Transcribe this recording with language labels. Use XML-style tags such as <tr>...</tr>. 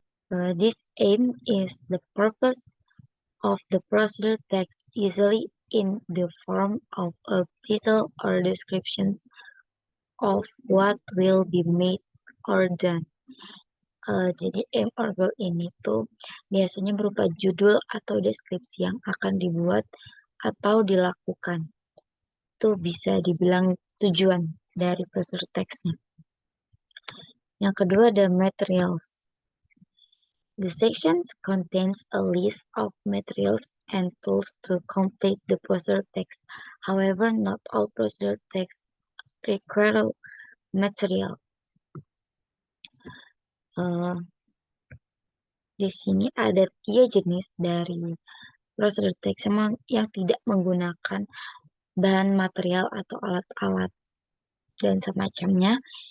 <en>This aim is the purpose of the procedure text, usually in the form of a title or descriptions of what will be made or done.</en> <id>Jadi</id> <en>aim or goal</en> <id>ini tuh biasanya berupa judul atau deskripsi yang akan dibuat atau dilakukan. Itu bisa dibilang tujuan dari prosedur teksnya. Yang kedua ada materials.</id> <en>The sections contains a list of materials and tools to complete the procedure text. However, not all procedure text require material.</en> <id>Di sini ada 3 jenis dari prosedur teks yang tidak menggunakan bahan material atau alat-alat dan semacamnya.</id>